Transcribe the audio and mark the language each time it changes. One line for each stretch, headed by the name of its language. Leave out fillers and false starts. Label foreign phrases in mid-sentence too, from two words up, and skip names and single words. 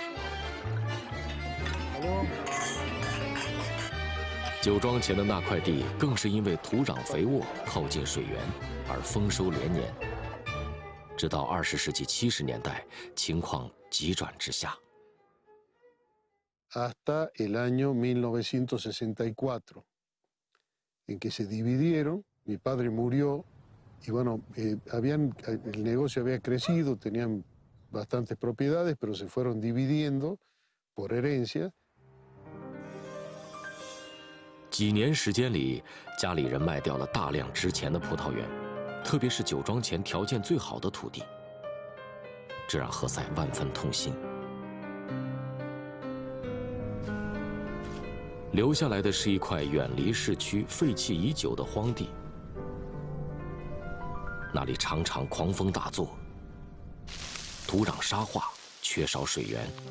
Chinese: 酒庄前的那块地更是因为土壤肥沃、靠近水源而丰收连年。直到20世纪70年代，情况急转直下。
Spanish: Hasta el año 1964, en que se dividieron, mi padre murió y bueno, el negocio había crecido, tenían bastantes propiedades, pero se fueron dividiendo por herencia.
Chinese: 几年时间里，家里人卖掉了大量值钱的葡萄园，特别是酒庄前条件最好的土地。这让何塞万分痛心。留下来的是一块远离市区、废弃已久的荒地，那里常常狂风大作，土壤沙化，缺少水源。